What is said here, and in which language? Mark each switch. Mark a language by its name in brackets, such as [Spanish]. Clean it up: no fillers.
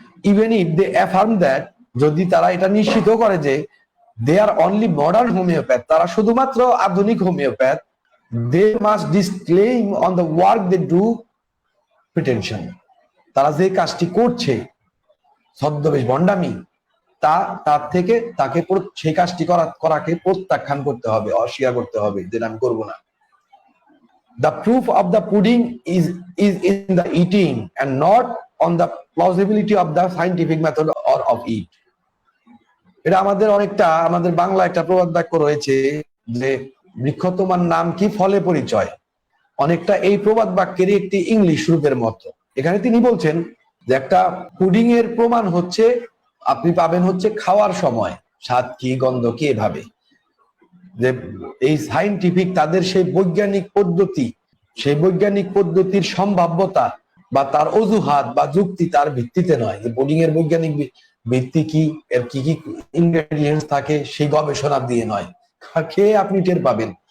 [English] even if they affirm that, [Bangla] যদি তারা এটা নিশ্চিত করে যে [English] they are only modern homeopath, [Bangla] তারা শুধুমাত্র আধুনিক homeopath, [English] they must disclaim on the work they do pretension, [Bangla] তারা যে কাজটি করছে ছদ্মবেশ ভণ্ডামি, তার থেকে তাকে সেই কাজটি করাকে প্রত্যাখ্যান করতে হবে, অস্বীকার করতে হবে, যেটা আমি করবো না। [English] The proof of the pudding is in the eating and not on the plausibility of the scientific method or of it. [Bangla] এটা আমাদের বাংলা একটা প্রবাদ বাক্য রয়েছে যে বৃক্ষ তোমার নাম কি, ফলে পরিচয়, অনেকটা এই প্রবাদ বাক্যেরই একটি ইংলিশ রূপের মতো। এখানে তিনি বলছেন যে একটা পুডিং এর প্রমাণ হচ্ছে আপনি পাবেন হচ্ছে খাওয়ার সময়, স্বাদ কি, গন্ধ কি, এভাবে যে এই সাইন্টিফিক তাদের সেই বৈজ্ঞানিক পদ্ধতি, সেই বৈজ্ঞানিক পদ্ধতির সম্ভাব্যতা বা তার অজুহাত বা যুক্তি তার ভিত্তিতে নয়, যে পুডিং এর বৈজ্ঞানিক ভিত্তি কি, এর কি কি ইনগ্রেডিয়েন্টস থাকে সেই গবেষণা দিয়ে নয়, খেয়ে আপনি টের পাবেন।